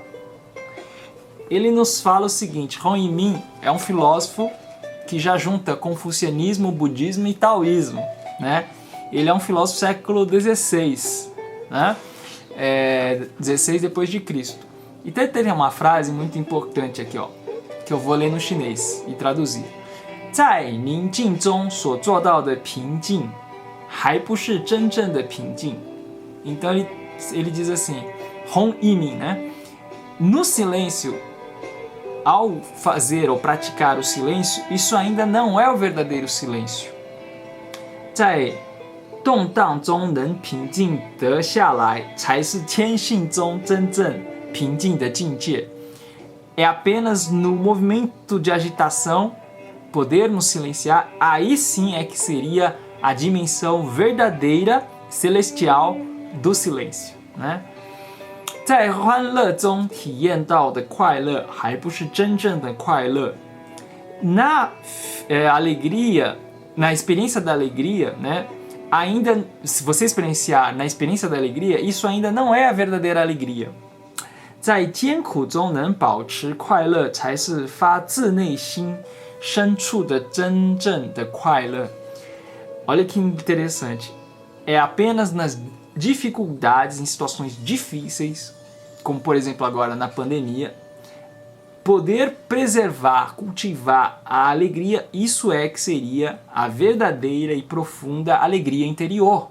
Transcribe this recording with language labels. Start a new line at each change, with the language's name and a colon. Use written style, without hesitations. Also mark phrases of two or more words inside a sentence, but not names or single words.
Portuguese: Ele nos fala o seguinte: Hong Yimin é um filósofo que já junta confucianismo, budismo e taoísmo, né? Ele é um filósofo do século XVI, né? 16 depois de Cristo. E tem uma frase muito importante aqui, ó, que eu vou ler no chinês e traduzir.
Chinese: 在宁静中所做到的平静，还不是真正的平静。
Portuguese: Então ele diz assim, Hong Yimin, né? No silêncio, ao fazer ou praticar o silêncio, isso ainda não é o verdadeiro silêncio.
Chinese: 在动荡中能平静得下来，才是天性中真正平静的境界。
Portuguese: É apenas no movimento de agitação, podermos silenciar, aí sim é que seria a dimensão verdadeira, celestial do silêncio, né?
Chinese: 在欢乐中体验到的快乐，还不是真正的快乐。
Portuguese: Na alegria, na experiência da alegria, né? Ainda, se você experienciar na experiência da alegria, isso ainda não é a verdadeira alegria.
Chinese: 在艰苦中能保持快乐，才是发自内心深处的真正的快乐。
Portuguese: Olha que interessante. É apenas nas dificuldades, em situações difíceis, como por exemplo agora na pandemia, poder preservar, cultivar a alegria, isso é que seria a verdadeira e profunda alegria interior.